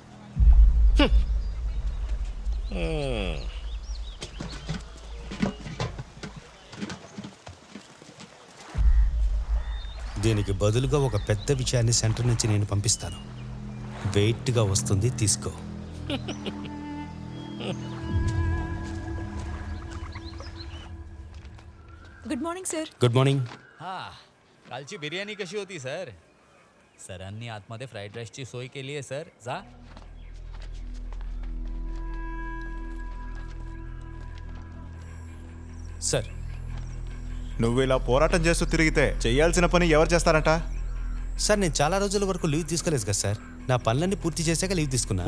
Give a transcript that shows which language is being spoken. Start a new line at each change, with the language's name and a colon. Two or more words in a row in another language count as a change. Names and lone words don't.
Telugu: దీనికి బదులుగా ఒక పెద్ద విషయాన్ని సెంటర్ నుంచి నేను పంపిస్తాను. వెయిట్గా వస్తుంది, తీసుకో.
English: Good morning sir. Good morning.
Marathi: कालची बिर्याणी कशी होती सर? सरांनी आतमध्ये
English: fried riceची
Marathi: सोय केली आहे सर. जा.
Telugu: సార్, నువ్వు ఇలా పోరాటం చేస్తూ తిరిగితే చేయాల్సిన పని ఎవరు చేస్తారంట? సార్ నేను చాలా రోజుల వరకు లీవ్ తీసుకోలేదు కదా సార్. నా పనులన్నీ పూర్తి చేశాక లీవ్ తీసుకున్నా.